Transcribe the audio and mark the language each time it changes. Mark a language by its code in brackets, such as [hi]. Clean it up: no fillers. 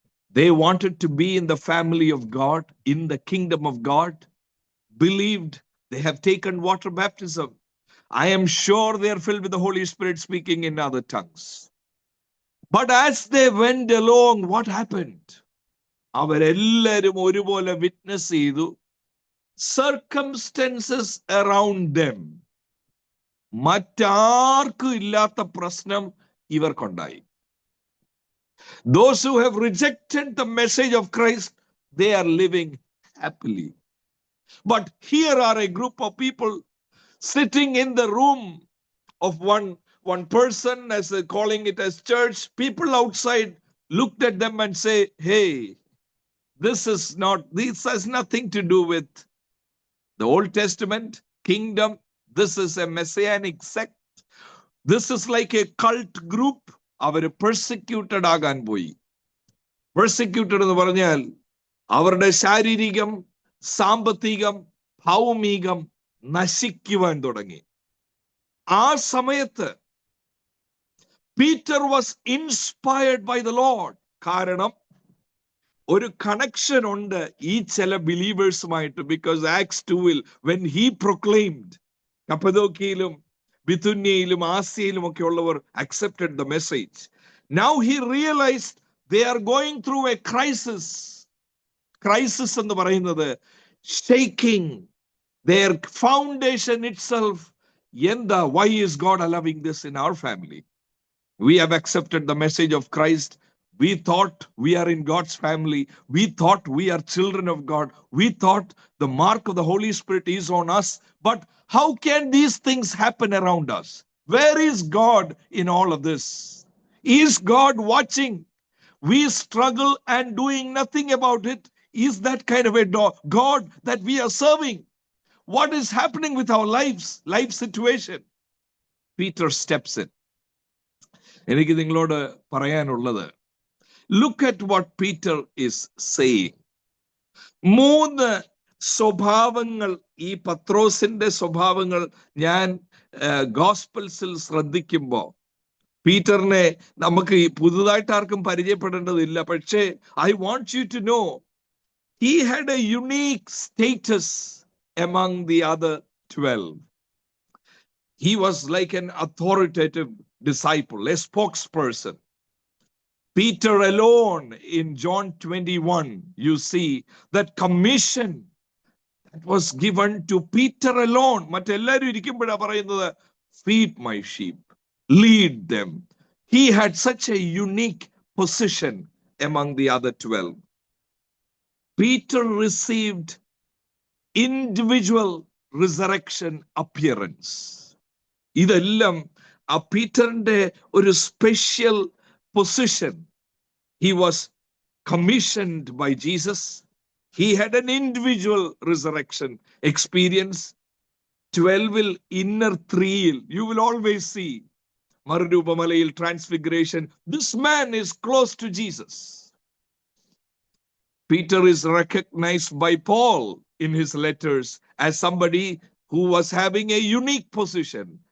[en] They wanted to be in the family of God, in the kingdom of God, believed. They have taken water baptism. I am sure they are filled with the Holy Spirit, speaking in other tongues. But as they went along, what happened? [ml] അവരെല്ലാരും ഒരുപോലെ witness ചെയ്തു. [en] Circumstances around them, [ml] മറ്റാർക്കും ഇല്ലാത്ത പ്രശ്നം ഇവർക്കുണ്ടായി. [en] Those who have rejected the message of Christ, they are living happily. But here are a group of people sitting in the room of one person, as calling it as church. People outside looked at them and say, hey, this has nothing to do with the Old Testament kingdom. This is a messianic sect. This is like a cult group. [ml] Our persecuted ആകാൻ പോയി. Persecuted എന്ന് പറഞ്ഞാൽ അവരുടെ ശാരീരികം, സാമ്പത്തികം, ഭൗമികം നശിക്കുവാൻ തുടങ്ങി. [en] ആ സമയത്ത് Peter was inspired by the lord. [ml] കാരണം ഒരു കണക്ഷൻ ഉണ്ട് ഈ ചില ബിലീവേഴ്സുമായിട്ട്. Because acts 2-ൽ [en] when he proclaimed, [ml] കപ്പദോക്കിയയിലും ബിഥുന്യയിലും ആസിയയിലും ഒക്കെ ഉള്ളവർ [en] accepted the message. Now he realized they are going through a crisis. Crisis [ml] എന്ന് പറയുന്നത് [en] shaking their foundation itself. എന്താ, why is God allowing this in our family? We have accepted the message of Christ. We thought we are in God's family. We thought we are children of God. We thought the mark of the Holy Spirit is on us. But how can these things happen around us? Where is God in all of this? Is God watching? We struggle and doing nothing about it. Is that kind of a God that we are serving? what is happening with our life situation? Peter steps in. [ml] എനിക്ക് നിങ്ങളോട് പറയാനുള്ളത്, [en] look at what Peter is saying. [ml] 3 സ്വഭാവങ്ങൾ, ഈ പത്രോസിന്റെ സ്വഭാവങ്ങൾ ഞാൻ ഗോസ്പൽസിൽ ശ്രദ്ധിക്കുമ്പോൾ, പീറ്ററിനെ നമുക്ക് പുതുതായിട്ട് ആർക്കും പരിചയപ്പെടേണ്ടതില്ല, പക്ഷേ [en] I want you to know he had a unique status among the other 12. He was like an authoritative disciple, a spokesperson. Peter alone, in John 21, you see that commission that was given to Peter alone. [ml] മറ്റെല്ലാവരും ഇരിക്കുമ്പോഴാണ് പറയുന്നത്, [en] feed my sheep, lead them. He had such a unique position among the other 12. Peter received individual resurrection appearance. [ml] ഇതെല്ലാം ആ പീറ്ററിന്റെ ഒരു special position. [en] He was commissioned by Jesus. He had an individual resurrection experience. 12-ൽ inner 3-ൽ you will always see മറുരൂപമലയിൽ transfiguration. This man is close to Jesus. Peter is recognized by Paul in his letters as somebody who was having a unique position.